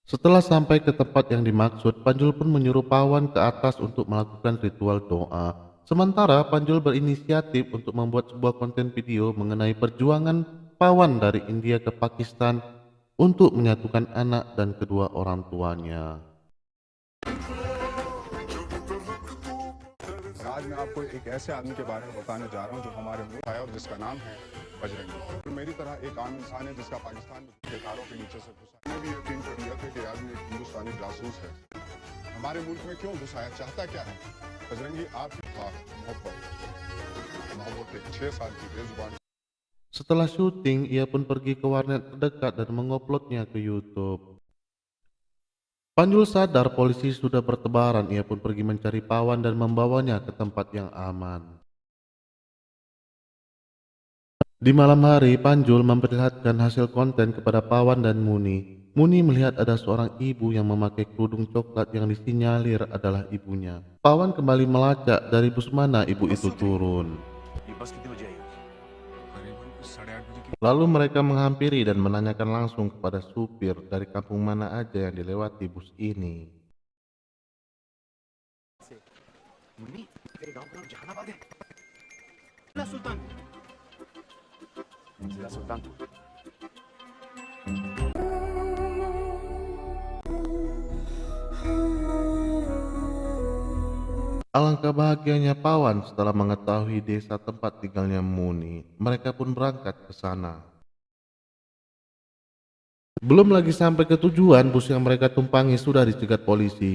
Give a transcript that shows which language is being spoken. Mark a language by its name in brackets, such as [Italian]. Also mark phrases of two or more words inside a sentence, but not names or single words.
[Indonesian] Setelah sampai ke tempat yang dimaksud, Panjul pun menyuruh Pawan ke atas untuk melakukan ritual doa. Sementara Panjul berinisiatif untuk membuat sebuah konten video mengenai perjuangan Pawan dari India ke Pakistan untuk menyatukan anak dan kedua orang tuanya. [Hindi] आज मैं आपको एक ऐसे आदमी के बारे में बताने जा रहा हूं जो हमारे मुल्क आया और जिसका नाम है बजरंगी। तो मेरी तरह एक आम इंसान है जिसका पाकिस्तान के तारों के नीचे से घुसा। मैं भी यकीन कर लिया था कि आदमी एक हिंदुस्तानी जासूस है। हमारे मुल्क में क्यों घुसाया, चाहता क्या है? बजरंगी आपकी मोहब्बत एक 6 साल की बेजुबान। [Indonesian] Setelah syuting, ia pun pergi ke warnet terdekat dan menguploadnya ke YouTube. Panjul sadar polisi sudah bertebaran, ia pun pergi mencari Pawan dan membawanya ke tempat yang aman. Di malam hari, Panjul memperlihatkan hasil konten kepada Pawan dan Muni. Muni melihat ada seorang ibu yang memakai kerudung coklat yang disinyalir adalah ibunya. Pawan kembali melacak dari bus mana ibu itu turun. [Hindi] ये बस कितने बजे आई? करीबन 8:30 बजे की। [Indonesian] Lalu mereka menghampiri dan menanyakan langsung kepada supir dari kampung mana aja yang dilewati bus ini. [Hindi] मुन्नी तेरे गांव का नाम जहानाबाद है। सुल्तान जिला सुल्तानपुर। [Indonesian] Alangkah bahagianya Pawan setelah mengetahui desa tempat tinggalnya Muni. Mereka pun berangkat ke sana. Belum lagi sampai ke tujuan, bus yang mereka tumpangi sudah dicegat polisi.